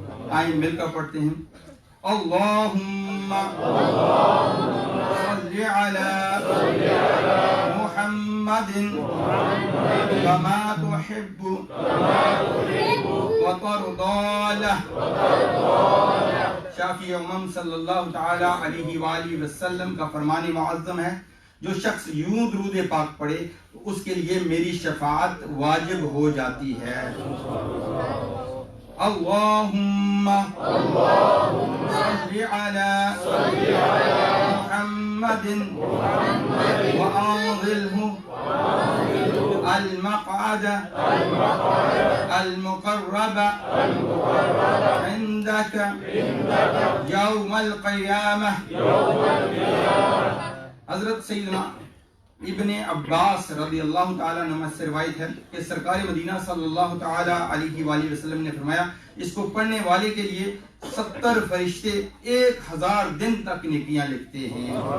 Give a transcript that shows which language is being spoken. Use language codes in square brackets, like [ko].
[ur] آئیں مل کر پڑھتے ہیں. [ar] اللہم صلی علی محمد کما تحب وترضى له. [ur] شافی امم صلی اللہ تعالی علیہ وآلہ وسلم کا فرمان معظم ہے جو شخص یوں درود پاک پڑھے تو اس کے لیے میری شفاعت واجب ہو جاتی ہے. [ar] اللہم صلی علی محمد وأنظله المقعد المقرب عندك يوم القيامة. [ur] حضرت سیدنا ابن عباس رضی اللہ تعالیٰ عنہ سے روایت ہے کہ سرکار مدینہ صلی اللہ تعالیٰ علیہ وآلہ وسلم نے فرمایا اس کو پڑھنے والے کے لیے 70 فرشتے 1000 دن تک نیکیاں لکھتے ہیں.